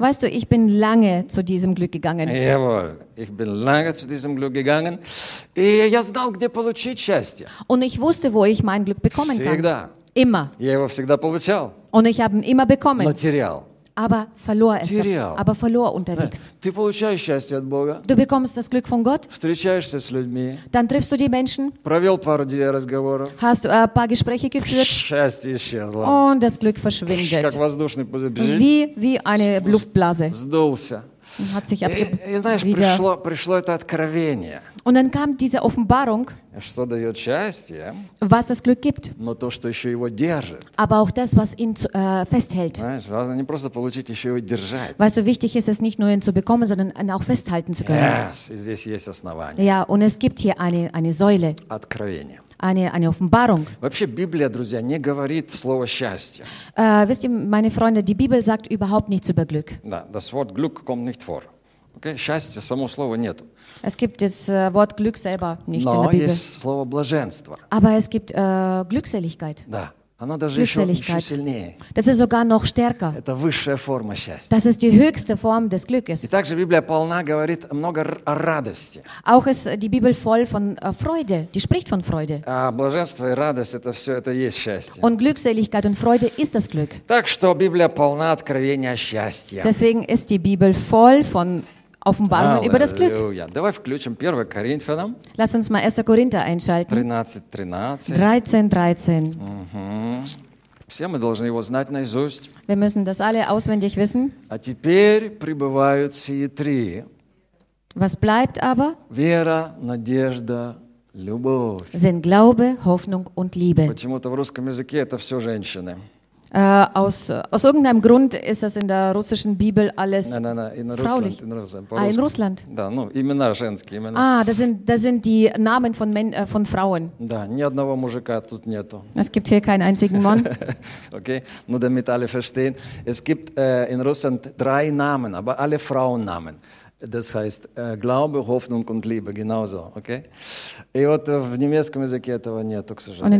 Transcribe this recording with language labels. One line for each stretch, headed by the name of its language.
German: Weißt du, ich bin lange zu diesem Glück gegangen. Jawohl. Ich bin lange zu diesem Glück gegangen.
Russian: И я знал, где получить счастье.
German: Und ich wusste, wo ich mein Glück bekommen
Russian: всегда.
German: Kann. Immer.
Russian: Я его всегда получал.
German: Und ich habe ihn immer bekommen.
Russian: Но терял.
German: Aber verlor es.
Russian: Терял.
German: Aber verlor unterwegs.
Russian: Ты получаешь счастье от Бога.
German: Du bekommst das Glück von Gott.
Russian: Встречаешься с людьми.
German: Dann triffst du die Menschen.
Russian: Провел пару дней разговоров.
German: Hast du ein paar Gespräche geführt.
Russian: Счастье исчезло.
German: Und das Glück verschwindet.
Russian: Как воздушный пузырь.
German: Wie eine Luftblase.
Russian: Сдулся.
German: Hat sich wieder.
Russian: Пришло это откровение.
German: Und dann kam diese Offenbarung,
Russian: что дает счастье,
German: was das Glück gibt,
Russian: но то, что еще его держит.
German: Aber auch das, was ihn festhält.
Russian: Знаешь, важно не просто получить, еще его держать.
German: Weißt du, wichtig ist es, nicht nur ihn zu bekommen, sondern ihn auch festhalten zu können.
Russian: Yes, здесь есть основание.
German: Ja, und es gibt hier eine Säule.
Russian: Откровение.
German: Eine Offenbarung.
Russian: Вообще Библия, друзья, не говорит слово счастье.
German: Wisst ihr, meine Freunde, die Bibel sagt überhaupt nichts über Glück. Да, das Wort Glück kommt nicht vor.
Russian: Okay, счастье, само слово нету.
German: Es gibt das Wort Glück selber nicht
Russian: Но
German: in der Bibel.
Russian: Но есть слово блаженство.
German: Aber es gibt Glückseligkeit.
Russian: Да. Оно даже еще сильнее.
German: Das ist sogar noch stärker.
Russian: Это высшая форма счастья.
German: Das ist die höchste Form des Glückes.
Russian: И также Библия полна говорит много о радости.
German: Auch ist die Bibel voll von Freude. Die spricht von Freude.
Russian: А блаженство и радость это все это есть счастье.
German: Und Glückseligkeit und Freude ist das Glück.
Russian: Так что Библия полна откровения о счастье.
German: Deswegen ist die Bibel voll von Offenbarung Halleluja. Über das Glück.
Russian: Давай включим 1 Коринфянам.
German: Lass uns mal 1. Korinther einschalten. 13:13.
Russian: Угу. Все мы должны его знать наизусть.
German: Wir müssen das alle auswendig wissen.
Russian: А теперь пребывают сие три.
German: Was bleibt aber?
Russian: Вера, надежда, любовь.
German: Sind Glaube, Hoffnung und Liebe.
Russian: Почему-то в русском языке это все женщины.
German: Aus irgendeinem Grund ist das in der russischen Bibel alles fraulich. In Russland.
Russian: Да, ну, имена женские, имена.
German: Ah, das sind die Namen von Frauen.
Russian: Да, ни одного мужика тут нету.
German: Es gibt hier keinen einzigen Mann. Okay, nur damit alle verstehen. Es gibt in Russland drei Namen, aber alle Frauennamen. Das heißt Glaube, Hoffnung und Liebe, genauso, okay?
Russian: И вот в немецком языке этого нету, к сожалению.